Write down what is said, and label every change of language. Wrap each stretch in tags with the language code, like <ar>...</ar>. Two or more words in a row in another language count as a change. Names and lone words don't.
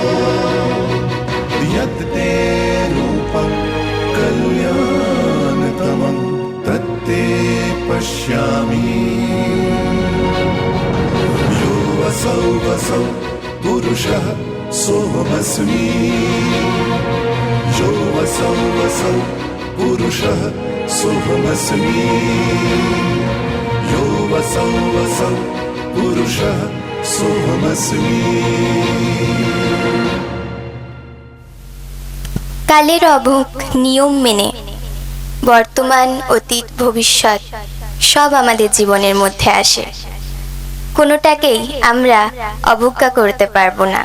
<sa>यत्ते रूपं कल्याणतमं तत्ते पश्यामि यो वसौ वसौ पुरुषः सोऽहमस्मि यो वसौ वसौ पुरुषः सोऽहमस्मि यो वसौ वसौ पुरुषः सोऽहमस्मि।</sa> <bn>কালের অভোগ নিয়ম মেনে বর্তমান অতীত ভবিষ্যৎ সব আমাদের জীবনের মধ্যে আসে, কোনোটাকেই আমরা অবজ্ঞা করতে পারবো না।</bn>